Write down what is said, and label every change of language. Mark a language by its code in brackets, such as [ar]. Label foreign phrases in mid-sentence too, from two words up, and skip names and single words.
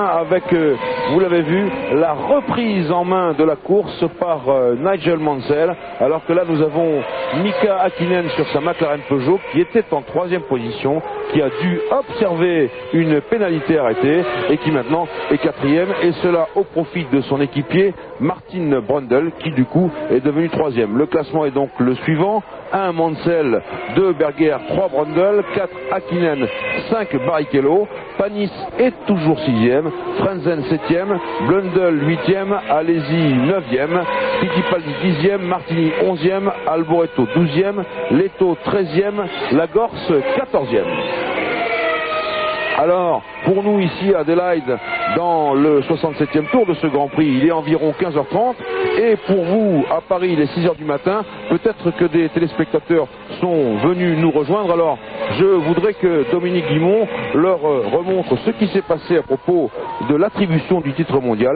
[fr] avec, vous l'avez vu, la reprise en main de la course par Nigel Mansell, alors que là nous avons Mika Hakkinen sur sa McLaren Peugeot qui était en 3e position, qui a dû observer une pénalité arrêtée et qui maintenant est 4e, et cela au profit de son équipier Martin Brundle qui du coup est devenu 3e. Le classement est donc le suivant: 1 Mansell, 2 Berger, 3 Brundle, 4 Hakkinen, 5 Barrichello, Panis est toujours 6e, Frenzen 7e, Blundell 8e, Alesi 9e, Fittipaldi 10e, Martini 11e, Alboreto 12e, Leto 13e, Lagorce 14e. Alors, pour nous ici à Adélaïde, dans le 67e tour de ce Grand Prix, il est environ 15h30. Et pour vous, à Paris, il est 6h du matin. Peut-être que des téléspectateurs sont venus nous rejoindre. Alors, je voudrais que Dominique Guimond leur remontre ce qui s'est passé à propos de l'attribution du titre mondial.